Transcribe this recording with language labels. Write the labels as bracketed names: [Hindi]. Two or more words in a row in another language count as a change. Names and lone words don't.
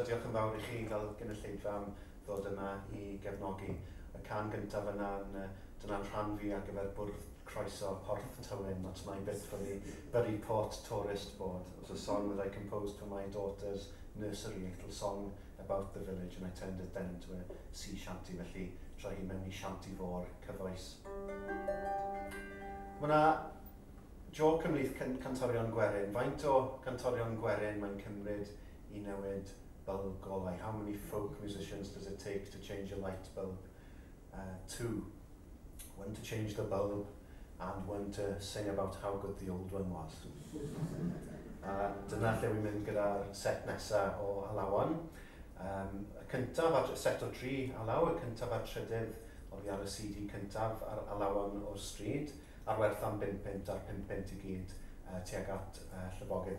[Welsh] Diolch yn fawr I chi fel gynulleidfa am ddod yma I gefnogi y can gyntaf dyna'n rhan fi ar gyfer bwrdd croeso Porth Tywyn. [English] That's my bit for the Buryport Tourist Board. It was a song that I composed for my daughter's nursery, a little song about the village, and I turned it then into a sea shanty, [Welsh] felly trai hi mewn I shanty fôr cyfoes. Mae yna joc ymlith cantorion gwerin. Faint o cantorion gwerin mae'n cymryd I newid bulb golau? [English] How many folk musicians does it take to change a light bulb? Two. One to change the bulb and one to sing about how good the old one was. [Welsh] Dyna lle wy'n mynd gyda'r set nesaf o halawan. Y cyntaf, set o 3 halaw, y cyntaf a'r trydydd oddi ar y CD cyntaf ar halawan o'r stryd, ar werth am 5 pint a'r 5 pint I gyd tuag at llyfogydd.